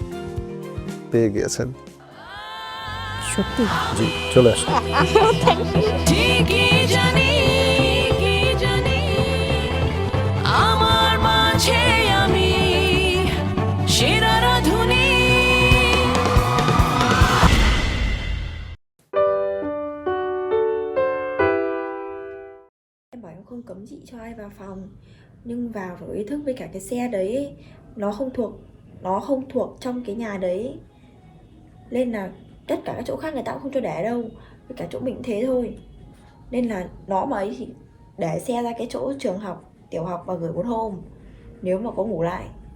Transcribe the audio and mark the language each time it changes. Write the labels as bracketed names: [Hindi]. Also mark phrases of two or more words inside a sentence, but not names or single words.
[Bangla] পেয়ে গিয়েছেন সত্যি? জি, চলে আসুন। ঠিকই জানি, কি জানি আমার মাঝে আমি সেরা রাধুনী। [Vietnamese] Bọn em không cấm chị cho ai vào phòng, nhưng vào phải có ý thức với cả cái xe đấy ấy, nó không thuộc trong cái nhà đấy, nên là tất cả các chỗ khác người ta cũng không cho để đâu, với cả chỗ mình cũng thế thôi, nên là nó mà ấy thì để xe ra cái chỗ trường học, tiểu học và gửi 1 hôm nếu mà có ngủ lại.